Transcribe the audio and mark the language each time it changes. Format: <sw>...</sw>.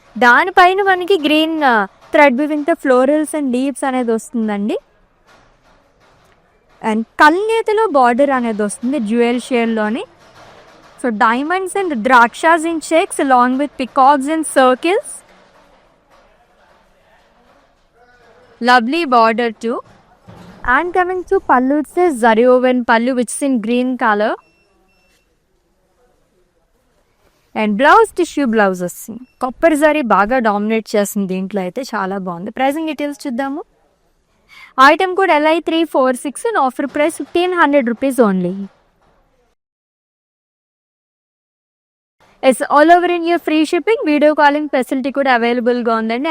<te>దానిపైన మనకి green thread వీవింగ్తో ఫ్లోరల్స్ అండ్ లీవ్స్ అనేది వస్తుందండి. అండ్ కల్నేతలో బార్డర్ అనేది వస్తుంది jewel షేడ్లోని.</te> <en>So diamonds and ద్రాక్షాస్ in checks along with peacocks and circles. Lovely border too. And coming to pallu, it says zari woven pallu which is in green color. And blouse tissue blouse</en> <te>వస్తుంది. Copper zari బాగా dominate చేస్తుంది దీంట్లో అయితే, చాలా బాగుంది.</te> <en>Pricing details చూద్దాము. Item code LI346 and offer price 1500 rupees only. It's all over India free shipping, video calling facility</en> <te>కూడా అవైలబుల్గా ఉందండి.</te>